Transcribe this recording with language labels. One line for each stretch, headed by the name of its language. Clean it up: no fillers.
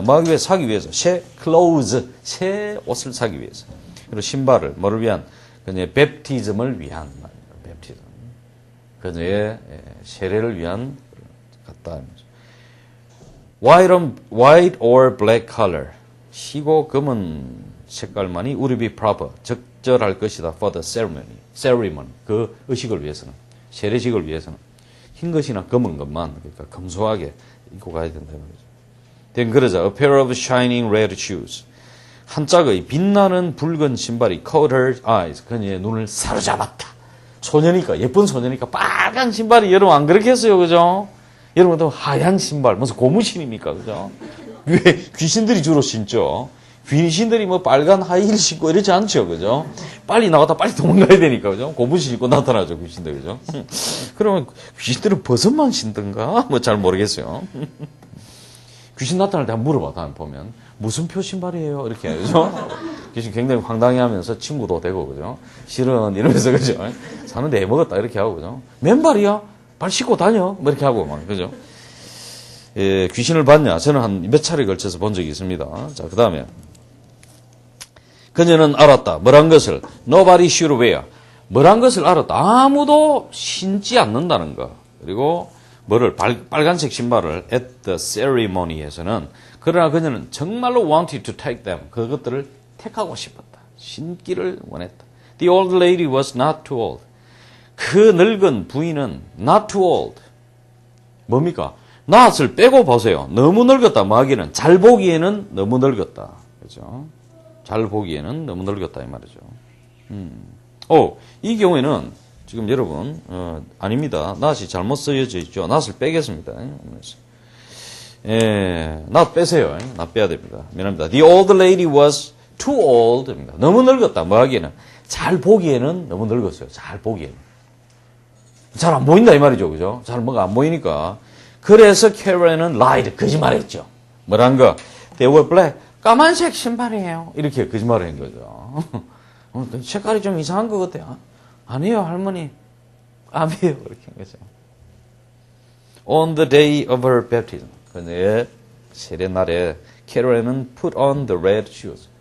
Korean: 뭐 하기 위해 사기 위해서 새 clothes 새 옷을 사기 위해서 그리고 신발을 뭐를 위한 그녀의 뵙티즘을 위한 뵙티즘 그녀의 세례를 위한 갔다
English: white or black color
Korean: 희고 검은 색깔만이
English: would be proper
Korean: 적절할 것이다
English: for the ceremony
Korean: 그 의식을 위해서는 세례식을 위해서는 흰 것이나 검은 것만 그러니까 검소하게 입고 가야 된다 말이죠.
English: then
Korean: 그러자
English: a pair of shining red shoes
Korean: 한 짝의 빛나는 붉은 신발이
English: caught her eyes
Korean: 그녀의 눈을 사로잡았다. 소녀니까 예쁜 소녀니까 빨간 신발이 여러분 안 그렇게 했어요, 그죠? 여러분도 하얀 신발 무슨 고무신입니까, 그죠? 왜 귀신들이 주로 신죠. 귀신들이 뭐 빨간 하이힐 신고 이러지 않죠, 그죠? 빨리 나갔다 빨리 도망가야 되니까, 그죠? 고무신 신고 나타나죠, 귀신들, 그죠? 그러면 귀신들은 버섯만 신던가? 뭐 잘 모르겠어요. 귀신 나타날 때 한번 물어봐, 다음에 보면. 무슨 표 신발이에요? 이렇게, 그죠? 귀신 굉장히 황당해 하면서 친구도 되고, 그죠? 실은 이러면서, 그죠? 사는데 해먹었다, 이렇게 하고, 그죠? 맨발이야? 발 씻고 다녀? 뭐 이렇게 하고, 막, 그죠? 예, 귀신을 봤냐? 저는 한 몇 차례 걸쳐서 본 적이 있습니다. 자, 그 다음에. 그녀는 알았다. 뭐란 것을?
English: Nobody should wear.
Korean: 뭐란 것을 알았다. 아무도 신지 않는다는 거. 그리고 뭐를? 빨간색 신발을
English: at the ceremony
Korean: 에서는 그러나 그녀는 정말로
English: wanted to take them.
Korean: 그것들을 택하고 싶었다. 신기를 원했다.
English: The old lady was not too old.
Korean: 그 늙은 부인은
English: not too old.
Korean: 뭡니까? not을 빼고 보세요. 너무 늙었다. 뭐 하기는 잘 보기에는 너무 늙었다. 그죠? 잘 보기에는 너무 늙었다 이 말이죠. 이 경우에는 지금 여러분 아닙니다. not이 잘못 쓰여져 있죠. not을 빼겠습니다. not 빼세요. not 빼야 됩니다. 미안합니다.
English: The old lady was too old. 너무 늙었다.
Korean: 뭐 하기에는 잘 보기에는 너무 늙었어요. 잘 보기에는 잘 안 보인다 이 말이죠. 그죠? 잘 뭐가 안 보이니까. 그래서 캐럴은 lied 거짓말했죠. 뭐란 거?
English: They were black.
Korean: 까만색 신발이에요. 이렇게 거짓말을 한 거죠. 색깔이 좀 이상한 것 같아요. 아니에요, 할머니. 아니에요. 이렇게 한 거죠.
English: On the day of her baptism.
Korean: 그녀의 세례 날에 캐롤은
English: put on the red shoes.